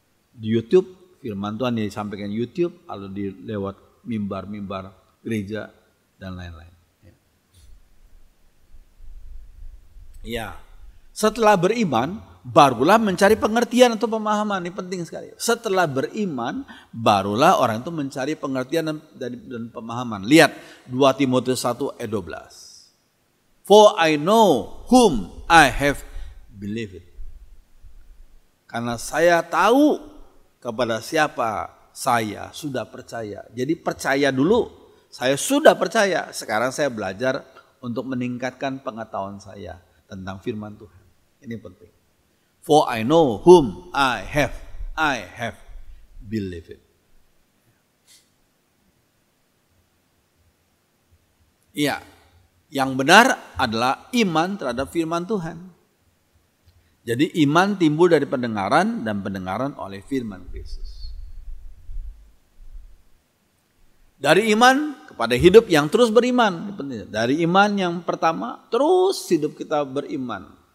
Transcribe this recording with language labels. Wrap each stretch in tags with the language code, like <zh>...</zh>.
<id>Di YouTube, firman Tuhan disampaikan YouTube, atau lewat mimbar-mimbar gereja dan lain-lain. Ya, setelah beriman, barulah mencari pengertian atau pemahaman. Ini penting sekali. Setelah beriman, barulah orang itu mencari pengertian dan pemahaman. Lihat 2 Timotius 1 ayat 12.</id> <en>For I know whom I have believed.</en> <id>Karena saya tahu kepada siapa saya sudah percaya. Jadi percaya dulu. Saya sudah percaya. Sekarang saya belajar untuk meningkatkan pengetahuan saya tentang firman Tuhan. Ini penting.</id> <en>For I know whom I have believed.</en> <id>Iya, yang benar adalah iman terhadap firman Tuhan. Jadi iman timbul dari pendengaran dan pendengaran oleh firman Kristus. Dari iman kepada hidup yang terus beriman. Dari iman yang pertama terus hidup kita beriman.</id>